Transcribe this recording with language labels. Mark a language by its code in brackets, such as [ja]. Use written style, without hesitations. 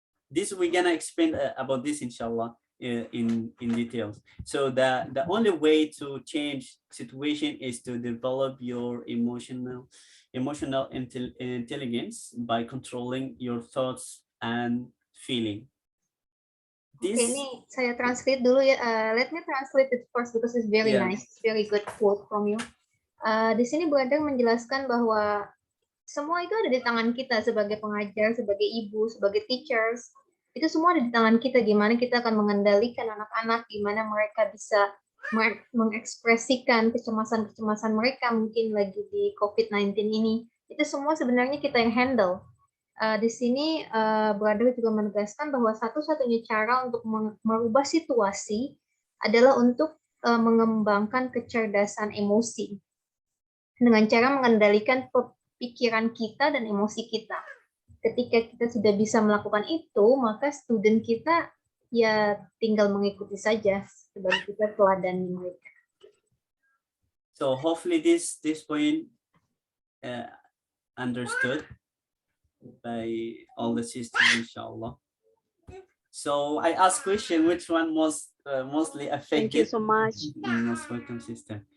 [en] This we're gonna explain about this inshallah in details. So the only way to change situation is to develop your emotional intelligence by controlling your thoughts and feeling. [id] Oke, ini saya translate dulu ya. [en] Let me translate it first because it's very nice, very good quote from you. [id] Di sini Bu Adang menjelaskan bahwa semua itu ada di tangan kita sebagai pengajar, sebagai ibu, sebagai teachers. Itu semua ada di tangan kita, gimana kita akan mengendalikan anak-anak, gimana mereka bisa mengekspresikan kecemasan-kecemasan mereka mungkin lagi di COVID-19 ini. Itu semua sebenarnya kita yang handle. di sini brother juga menegaskan bahwa satu-satunya cara untuk merubah situasi adalah untuk mengembangkan kecerdasan emosi dengan cara mengendalikan pikiran kita dan emosi kita. Ketika kita sudah bisa melakukan itu, maka student kita ya tinggal mengikuti saja sebab kita teladani mereka. [en] So hopefully this point understood by all the sisters, inshallah. So I ask question, which one mostly affected? Thank you so much. Most welcome, sister.